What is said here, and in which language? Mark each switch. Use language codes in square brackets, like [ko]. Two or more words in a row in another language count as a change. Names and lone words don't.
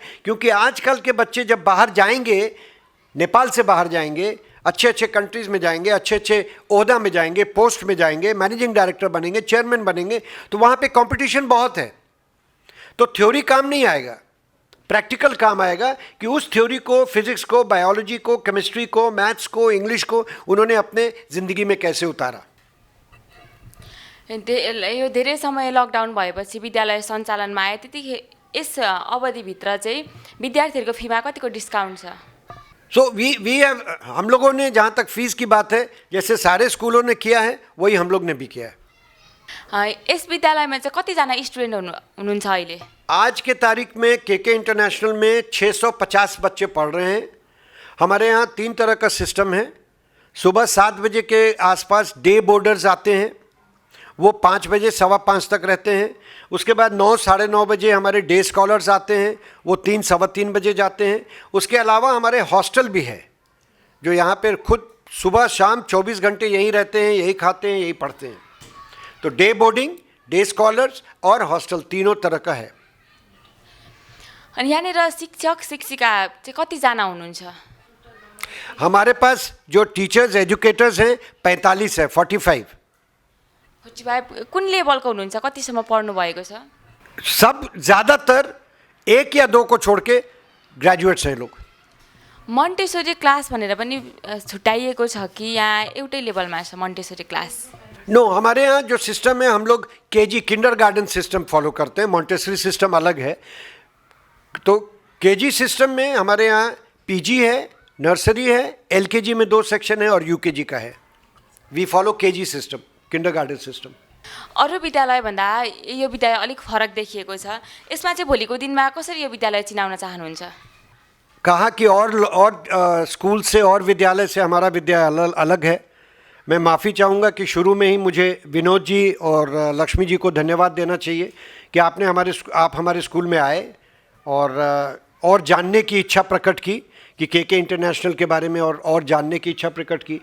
[hi] क्योंकि आजकल के बच्चे जब बाहर जाएंगे, नेपाल से बाहर जाएंगे, अच्छे अच्छे कंट्रीज़ में जाएंगे, अच्छे अच्छे ओहदा में जाएंगे, पोस्ट में जाएंगे, [en] managing director [hi] बनेंगे, चेयरमैन बनेंगे, तो वहाँ पे कंपटीशन बहुत है। तो थ्योरी काम नहीं आएगा, प्रैक्टिकल काम आएगा कि उस थ्योरी को, फिजिक्स को, बायोलॉजी को, केमिस्ट्री को, मैथ्स को, इंग्लिश को उन्होंने अपने ज़िंदगी में कैसे उतारा। [ne] यो धेरै समय लकडाउन भएपछि विद्यालय सञ्चालनमा आयो, त्यतिखेर यस अवधिभित्र चाहिँ विद्यार्थीहरूको फीमा कतिको डिस्काउन्ट छ? [en] So we have, [hi] हम लोगों ने, जहाँ तक फीस की बात है, जैसे सारे स्कूलों ने किया है वही हम लोग ने भी किया है। [ne] यस विद्यालयमा चाहिँ कतिजना स्टुडेन्ट हुनुहुन्छ अहिले? [hi] आज के तारीख में केके इंटरनेशनल में 650 बच्चे पढ़ रहे हैं। हमारे यहाँ 3 तरह का सिस्टम है। सुबह 7 बजे के आसपास [en] day boarders [hi] आते हैं, वो 5 बजे 5:15 तक रहते हैं। उसके बाद 9 साढ़े 9 बजे हमारे [en] day scholars [hi] आते हैं, वो 3 सवा 3 बजे जाते हैं। उसके अलावा हमारे हॉस्टल भी है, जो यहाँ पर खुद सुबह शाम 24 घंटे यहीं रहते हैं, यही खाते हैं, यही पढ़ते हैं। तो [en] day boarding, day scholars [hi] और हॉस्टल तीनों तरह का है। [ne] अनि यहाँनिर शिक्षक शिक्षिका चाहिँ कतिजना हुनुहुन्छ? [hi] हमारे पास जो [en] teachers educators [hi] हैं 45 है, 45। [ne] 45 कुन लेभलको हुनुहुन्छ? कतिसम्म पढ्नु भएको छ? [hi] सब ज़्यादातर 1 या 2 को छोड़ के ग्रेजुएट्स हैं लोग। [en] Montessori class [ne] भनेर पनि छुट्याइएको छ कि यहाँ एउटै लेभलमा छ [en] Montessori class? [hi] नो, हमारे यहाँ जो सिस्टम है, हम लोग [en] KG kindergarten system [hi] फॉलो करते हैं। मॉन्टेसरी सिस्टम अलग है। तो [en] KG system [hi] में हमारे यहाँ पीजी है, नर्सरी है, एलकेजी में 2 सेक्शन है और यूकेजी का है। [en] We follow KG system, kindergarten system. [ne] अरू विद्यालयभन्दा यो विद्यालय अलिक फरक देखिएको छ। यसमा चाहिँ भोलिको दिनमा कसरी यो विद्यालय चिनाउन चाहनुहुन्छ? [hi] कहा कि और स्कूल से और विद्यालय से हमारा विद्यालय अलग है। मैं माफ़ी चाहूँगा कि शुरू में ही मुझे विनोद जी और लक्ष्मी जी को धन्यवाद देना चाहिए कि आप हमारे स्कूल में आए और जानने की इच्छा प्रकट की कि केके इंटरनेशनल के बारे में और जानने की इच्छा प्रकट की।